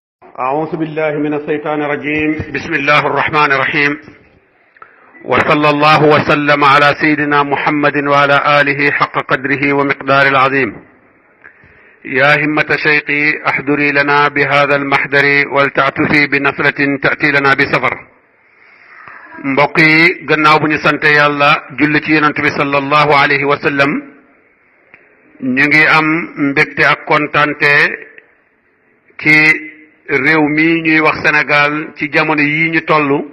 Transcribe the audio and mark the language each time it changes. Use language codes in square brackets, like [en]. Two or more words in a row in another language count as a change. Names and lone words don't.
[ar] أعوذ بالله من الشيطان الرجيم بسم الله الرحمن الرحيم وصلى الله وسلم على سيدنا محمد وعلى آله حق قدره ومقدار العظيم يا همة شيقي احضري لنا بهذا المحضر ولتعطفي بنصرة تأتي لنا بسفر [wo] mbokk yi gannaaw bu ñu sante yàlla julli ci yonent bi [ar] صلى الله عليه و سلم [wo] ñu ngi am mbégte ak kontante ci réew mi ñuy wax Sénégal ci jamono yi ñu toll